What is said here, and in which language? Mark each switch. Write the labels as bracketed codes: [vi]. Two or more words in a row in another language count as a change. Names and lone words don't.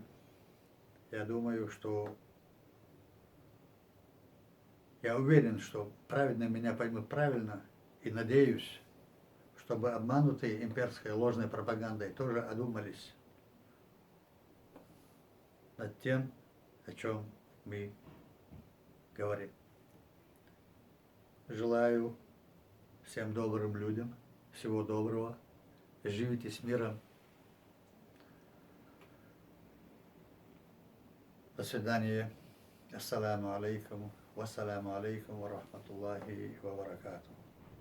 [ru] Я думаю, что я уверен, что правильно меня поймут правильно, и надеюсь, чтобы обманутые имперской ложной пропагандой тоже одумались над тем, о чем мы говорим. Желаю всем добрым людям всего доброго. Живите с миром. До свидания. [ar] السلام عليكم. والسلام عليكم ورحمة الله وبركاته.